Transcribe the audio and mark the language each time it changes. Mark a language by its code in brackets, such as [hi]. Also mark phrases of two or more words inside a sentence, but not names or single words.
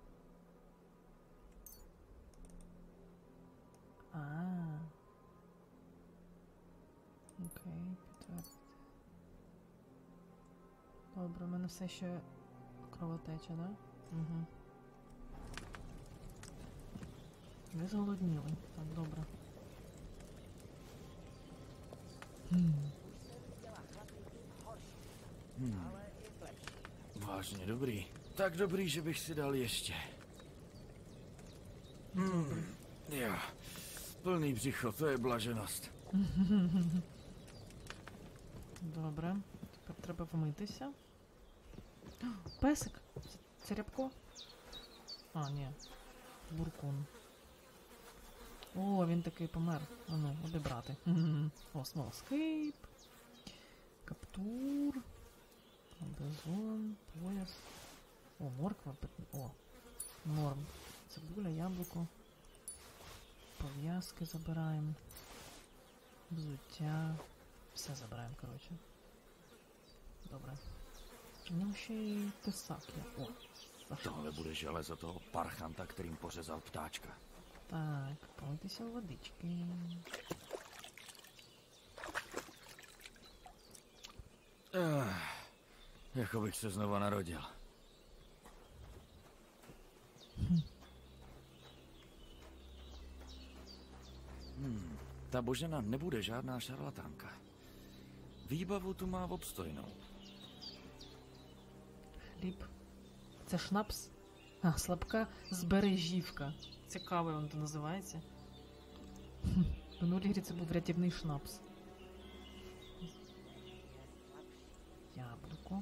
[uk] Окей, підтвердити. Добре, у мене все ще кровотеча, да? Угу. Ви зголодніли. Так, добре. [cs] Vážně dobrý. Tak dobrý, že bych si dal ještě. Jo. Plný břicho, to je blaženost. [uk] Добре. Тепер треба вмитися. Песик! Це рябко? А, ні. Буркун. О, він такий помер. А ну, обібрати. О, смолоскейп. Каптур. Комбезон. Пояс. О, морква. О, норм. Цибуля, яблуко. Пов'язки забираємо. Взуття. Все забираємо, коротше. Добре. У нього ще й тесак є. О, [cs] Tohle bude železo toho parchanta, kterým pořezal ptáčka. [uk] Так, помитися у водички. [cs] Jako bych se znova narodil. Ta Božena nebude žádná šarlatánka. Výbavu tu má obstojnou. [uk] Хліб. Це шнапс? А, слабка збережівка. Цікаво, він то називається. В минулій грі це був рятівний шнапс. Яблуко.